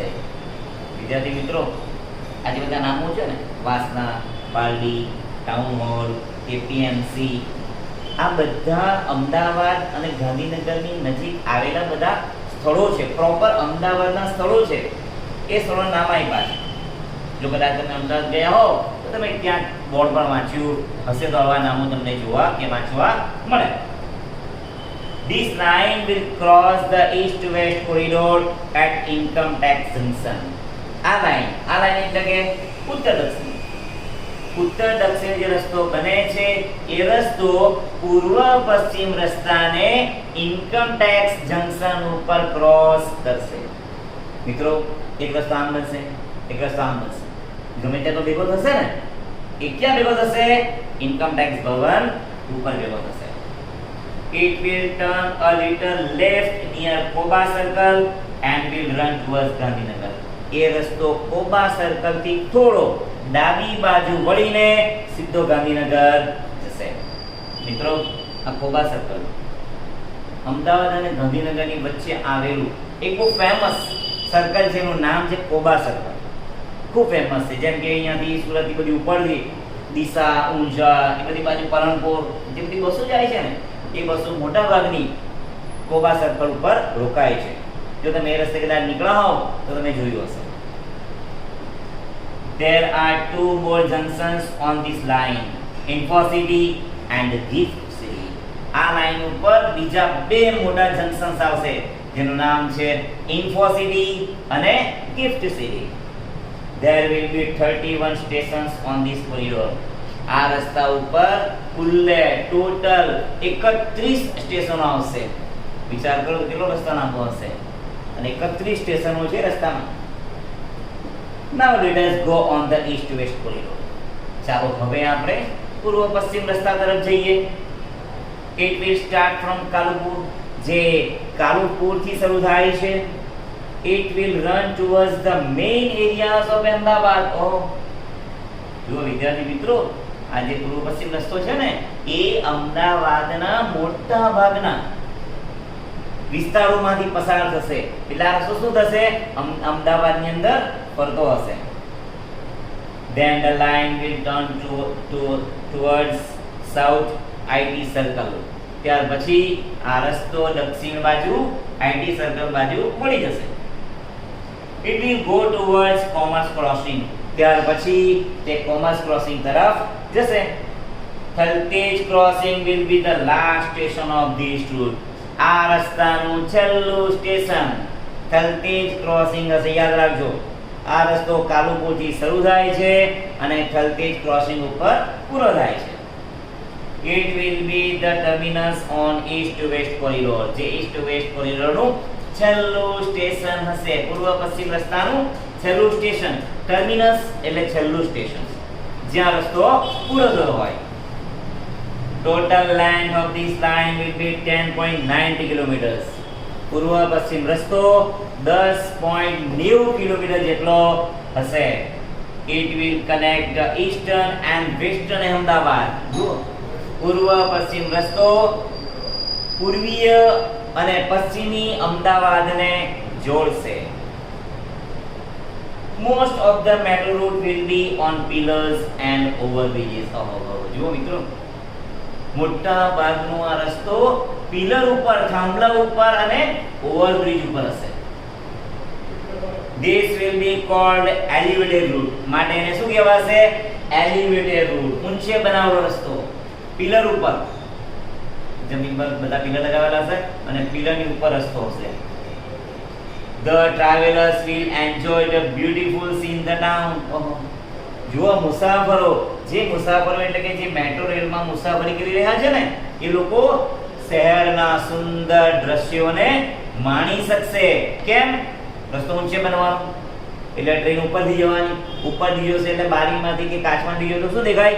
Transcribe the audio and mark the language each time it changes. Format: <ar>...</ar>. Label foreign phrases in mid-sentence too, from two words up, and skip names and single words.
<gu>વિદ્યાર્થી મિત્રો આ જે બધા નામો છે ને, વાસણા, પારડી, ટાઉન હોલ, APMC, આ બધા અમદાવાદ અને ગાંધીનગરની નજીક આવેલા બધા સ્થળો છે, પ્રોપર અમદાવાદના સ્થળો છે. એ સ્થળોના નામ આપ્યા છે. જો કદાચ તમે અમદાવાદ ગયા હો તો તમે ત્યાં બોર્ડ પર વાંચ્યું હશે તો આવા નામો તમને જોવા કે વાંચવા મળે.</gu> <en>This line will cross the east-west corridor at Income Tax Junction.</en> <gu>આ લાઈન એટલે કે ઉત્તર દક્ષિણ જે રસ્તો બને છે એ રસ્તો પૂર્વ પશ્ચિમ રસ્તાને ઇન્કમ ટેક્સ જંકશન ઉપર ક્રોસ કરશે. મિત્રો એક રસ્તો આમ બનશે, એક રસ્તો આમ બનશે, ગમે ત્યાં તો ભેગો થશે ને. એ ક્યાં ભેગો થશે? ઇન્કમ ટેક્સ ભવન ઉપર ભેગો થશે.</gu> <en>It will turn a little left near Koba Circle and will run towards Gandhinagar.</en> <gu>એ રસ્તો કોબા સર્કલ થી થોડો ડાબી બાજુ વળીને સીધો ગાંધીનગર જશે. મિત્રો આ કોબા સર્કલ અમદાવાદ અને ગાંધીનગરની વચ્ચે આવેલું એક બહુ ફેમસ સર્કલ છે. એનું નામ છે કોબા સર્કલ. ખૂબ ફેમસ છે. જેમ કે અહીંયાથી સુરતની બધી ઉપરથી ડીસા, ઊંઝા, એ બધી બાજુ પાલનપુર જે બધી બસો જાય છે ને, એ બસો મોટા ભાગની કોબા સર્કલ ઉપર રોકાય છે. જો તમે એ રસ્તે કદાચ નીકળ્યા હો તો તમે જોયું હશે.</gu> <en>There are two more junctions on this line, Info City and Gift City.</en> <gu>આ લાઈન ઉપર બીજા બે મોટા જંકશન્સ આવશે જેનું નામ છે Info City અને Gift City.</gu> <en>There will be 31 stations on this corridor.</en> <gu>આ રસ્તા ઉપર કુલ્લે ટોટલ 31 સ્ટેશનો આવશે. વિચાર કરો કેટલો રસ્તા લાંબો હશે અને 31 સ્ટેશનો છે રસ્તામાં.</gu> <en>Now let us go on the east-west corridor.</en> <gu>ચાલો હવે આપણે પૂર્વ પશ્ચિમ રસ્તા તરફ જઈએ.</gu> <en>It will start from કાલુપુર,</en> <gu>જે કાલુપુર થી શરૂ થાય છે.</gu> <en>It will run towards the main areas of Ahmedabad.</en> <gu>જો વિદ્યાર્થી મિત્રો આ જે પૂર્વ પશ્ચિમ રસ્તો છે ને એ અમદાવાદના મોટા ભાગના વિસ્તારોમાંથી પસાર થશે. એટલે આ રસ્તો શું થશે? અમદાવાદની અંદર ફરતો હશે.</gu> <en>Then the line will turn towards South IT Circle.</en> <gu>ત્યાર પછી આ રસ્તો દક્ષિણ બાજુ IT Circle બાજુ વળી જશે.</gu> <en>It will go towards Commerce Crossing.</en> <gu>ત્યાર પછી તે કોમર્સ ક્રોસિંગ તરફ જશે.</gu> <en>થલતેજ ક્રોસિંગ will be the last station of this route.</en> <gu>આ રસ્તાનું છેલ્લું સ્ટેશન થલતેજ ક્રોસિંગ હશે. યાદ રાખજો, આ રસ્તો કાલુપુરથી શરૂ થાય છે અને થલતેજ ક્રોસિંગ ઉપર પૂરો થાય છે.</gu> <en>It will be the terminus on east-west corridor.</en> <gu>જે</gu> <en>east-west corridor</en> <gu>નું છેલ્લું સ્ટેશન હશે. પૂર્વ પશ્ચિમ રસ્તાનું છેલ્લું સ્ટેશન. ટર્મિનસ એટલે છેલ્લું સ્ટેશન જ્યાં રસ્તો પૂરો થયો હોય.</gu> <en>Total length of this line will be 10.90 kilometers.</en> <gu>પૂર્વ પશ્ચિમ રસ્તો 10.90 કિલોમીટર જેટલો હશે.</gu> <en>It will connect the eastern and western Ahmedabad.</en> <gu>પૂર્વ પશ્ચિમ રસ્તો પૂર્વીય અને પશ્ચિમી અમદાવાદને જોડશે.</gu> <en>Most of the metro route will be on pillars and overbridges.</en> <gu>જુઓ મિત્રો, મોટા ભાગનો આ રસ્તો પિલર ઉપર, થાંભલા ઉપર અને ઓવરબ્રિજ ઉપર હશે.</gu> <en>This will be called elevated route.</en> <gu>માટે એને શું કહેવાશે?</gu> <en>elevated route.</en> <gu>ઊંચે બનાવેલો રસ્તો પિલર ઉપર, જમીન પર બધા પિલર લગાવેલા હશે અને પિલરની ઉપર રસ્તો હશે.</gu> <en>The travelers will enjoy the beautiful scene in the town.</en> <gu>જુઓ મુસાફરો, જે મુસાફરો એટલે કે જે મેટ્રો રેલમાં મુસાફરી કરી રહ્યા છે ને એ લોકો શહેરના સુંદર દ્રશ્યોને માણી શકશે. કેમ? રસ્તો ઊંચે બનવાનો એટલે ટ્રેન ઉપરથી જવાની, ઉપરથી જશે એટલે બારીમાંથી કે કાચમાંથી જો તો શું દેખાય?</gu>